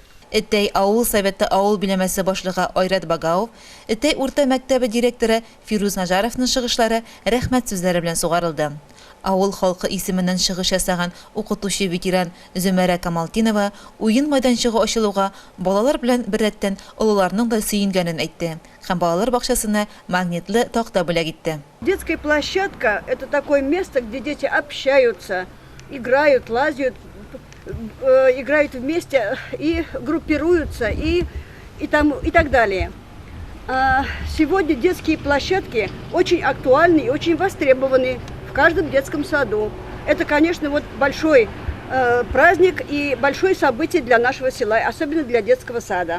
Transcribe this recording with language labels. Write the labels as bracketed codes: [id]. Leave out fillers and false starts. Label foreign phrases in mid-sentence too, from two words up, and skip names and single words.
[tt] Әтәй авыл советы авыл биләмәсе башлыгы Айрат Багаов, Әтәй урта мәктәбе директоры Фируз Нажаровның чыгышлары рәхмәт сүзләре белән сугарылды. Авыл халкы исеменнән чыгыш ясаган укытучы ветеран Зөмәрә Камалтинова уен майданчыгы ачылуга балалар белән беррәттән олыларның да сөенгәнен әйтте һәм балалар бакчасына магнитлы такта бүләк итте. [ru] Детская площадка – это такое место, где дети общаются, играют, лазят, играют вместе и группируются и так далее. Сегодня детские площадки очень актуальны и очень востребованы в каждом детском саду. Это, конечно, большой праздник и большое событие для нашего села, особенно для детского сада.